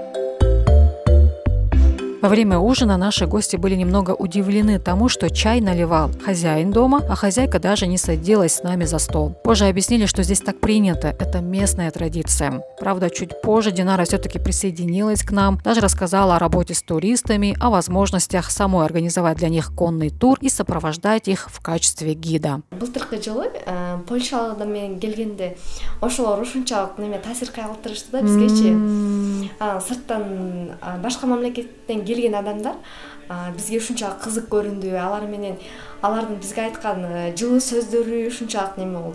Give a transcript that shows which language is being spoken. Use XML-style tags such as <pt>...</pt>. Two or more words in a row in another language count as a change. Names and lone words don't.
<ru>Во время ужина наши гости были немного удивлены тому, что чай наливал хозяин дома, а хозяйка даже не садилась с нами за стол. Позже объяснили, что здесь так принято, это местная традиция. Правда, чуть позже Динара все-таки присоединилась к нам, даже рассказала о работе с туристами, о возможностях самой организовать для них конный тур и сопровождать их в качестве гида.</ru> <ky>Былтыркы жылы Польша адаммен келгенде ошолор ушунчалык неме таасир кагылтырышты да бизгечи. Сырттан башка мамлекеттен келген адамдар бизге ушунчалык кызык көрүндү. Алар менен алардын бизге айткан жылуу сөздөрү ушунчалык неме болду.</ky>